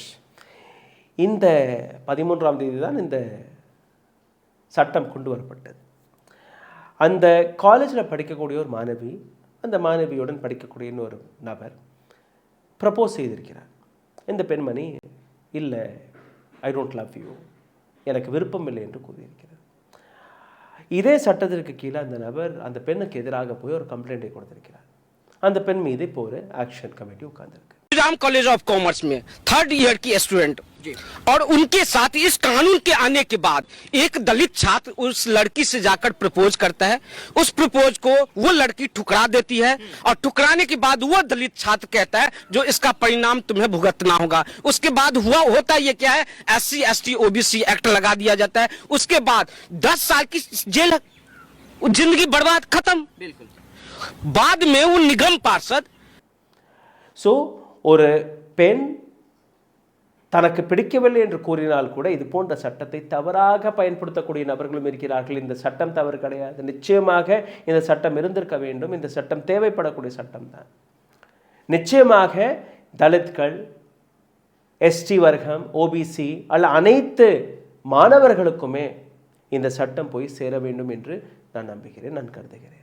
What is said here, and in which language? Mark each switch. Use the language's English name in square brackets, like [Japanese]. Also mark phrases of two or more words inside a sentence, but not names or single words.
[Tamil] இந்த 13ஆம் தேதி தான் இந்த சட்டம் கொண்டு வரப்பட்டது. அந்த காலேஜில் படிக்கக்கூடிய ஒரு மாணவி, அந்த மாணவியுடன் படிக்கக்கூடிய இன்னொரு நபர் ப்ரப்போஸ் செய்திருக்கிறார். இந்த பெண்மணி இல்லை, [English] I don't love you, [Tamil] எனக்கு விருப்பம் இல்லை என்று கூறியிருக்கிறார். இதே சட்டத்திற்கு கீழே அந்த நபர் அந்த பெண்ணுக்கு எதிராக போய் ஒரு கம்ப்ளைண்ட்டை கொடுத்திருக்கிறார். அந்த பெண் மீது இப்போ ஒரு [English] action committee [Tamil] உட்கார்ந்திருக்கு. [Hindi] राम कॉलेज ऑफ कॉमर्स में 3rd ईयर की स्टूडेंट और उनके साथ इस कानून के आने के बाद एक दलित छात्र उस लड़की से जाकर प्रपोज करता है. उस प्रपोज को वो लड़की ठुकरा देती है और ठुकराने के बाद वो दलित छात्र कहता है जो इसका परिणाम तुम्हें भुगतना होगा. उसके बाद होता ये क्या है, SC ST OBC एक्ट लगा दिया जाता है. उसके बाद 10 साल की जेल, जिंदगी बर्बाद, खत्म. बिल्कुल. बाद में वो निगम पार्षद [Tamil] ஸோ ஒரு பெண் தனக்கு பிடிக்கவில்லை என்று கூறினால் கூட இது போன்ற சட்டத்தை தவறாக பயன்படுத்தக்கூடிய நபர்களும் இருக்கிறார்கள். இந்த சட்டம் தவறு கிடையாது. நிச்சயமாக இந்த சட்டம் இருந்திருக்க வேண்டும். இந்த சட்டம் தேவைப்படக்கூடிய சட்டம் தான். நிச்சயமாக தலித்கள், ST வர்க்கம், OBC அல்ல அனைத்து மாணவர்களுக்குமே இந்த சட்டம் போய் சேர வேண்டும் என்று நான் நம்புகிறேன், நான் கருதுகிறேன்.